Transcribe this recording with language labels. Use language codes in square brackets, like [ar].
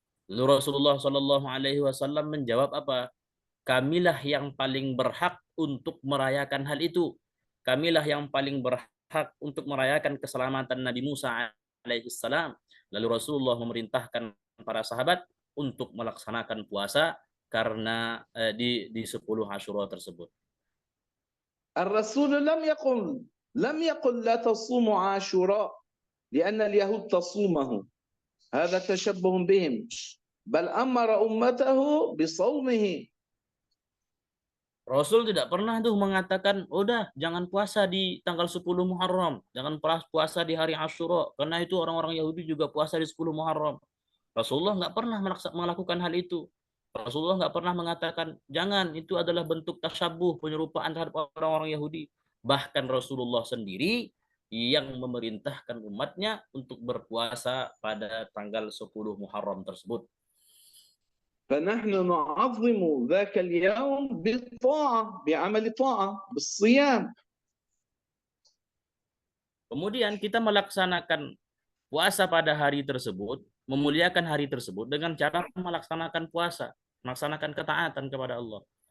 [id] Lalu Rasulullah Shallallahu Alaihi Wasallam menjawab apa? Kamilah yang paling berhak untuk merayakan hal itu. Kamilah yang paling berhak untuk merayakan keselamatan Nabi Musa alaihissalam. Lalu Rasulullah memerintahkan para sahabat untuk melaksanakan puasa karena di 10 Asyura tersebut. [ar] الرسول لم يقل لا تصوموا عاشوراء لأن اليهود تصومه، هذا تشبه بهم، بل أمر أمته بصومه. [id] Rasul tidak pernah tuh mengatakan, udah jangan puasa di tanggal 10 Muharram, jangan puasa di hari Asyura, karena itu orang-orang Yahudi juga puasa di 10 Muharram. Rasulullah nggak pernah melakukan hal itu. Rasulullah nggak pernah mengatakan, jangan, itu adalah bentuk tasyabuh, penyerupaan terhadap orang-orang Yahudi. Bahkan Rasulullah sendiri yang memerintahkan umatnya untuk berpuasa pada tanggal 10 Muharram tersebut. [ar] فنحن نعظم ذاك اليوم بالطاعة، بعمل طاعة، بالصيام. [id] Kemudian kita melaksanakan puasa pada hari tersebut, memuliakan hari tersebut dengan cara melaksanakan puasa, melaksanakan ketaatan kepada Allah.